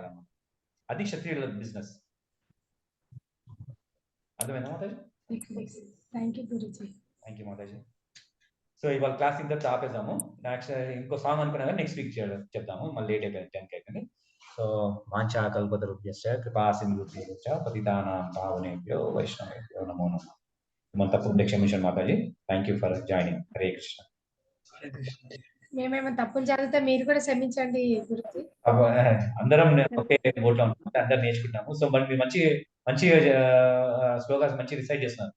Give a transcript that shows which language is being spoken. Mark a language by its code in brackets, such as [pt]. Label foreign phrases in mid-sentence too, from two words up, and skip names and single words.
[te] అది క్షత్రియుల బిజినెస్. అర్థమైందా మాతాజీ? [en] thank you గురుజీ. thank you [te] మాతాజీ. సో ఇవాళ క్లాస్ ఇంత ఆపేద్దాము. నెక్స్ట్ ఇంకో సాంగ్ అనుకున్నా కానీ [en] next week [te] చెప్తాము, మళ్ళీ లేట్ అయిపోయింది 10కి అయిపోయింది. [sa] సో వాంఛా కల్పతరుభ్యశ్చ కృపా సింధుభ్యశ్చ పతితానాం పావనేభ్యో వైష్ణవేభ్యో నమో నమః. [te] మన తప్పుంటే క్షమించండి మాతాజీ. [en] thank you for joining. [sa] హరే కృష్ణ. [te] మేమేమో తప్పులు చదివితే మీరు కూడా క్షమించండి గురుజీ. అందరం ఒకే బోట్లో ఉంటాం, అందరం నేర్చుకుంటాము. సో మరి మంచి మంచి శ్లోకాస్ మంచి రిసైడ్ చేస్తున్నారు.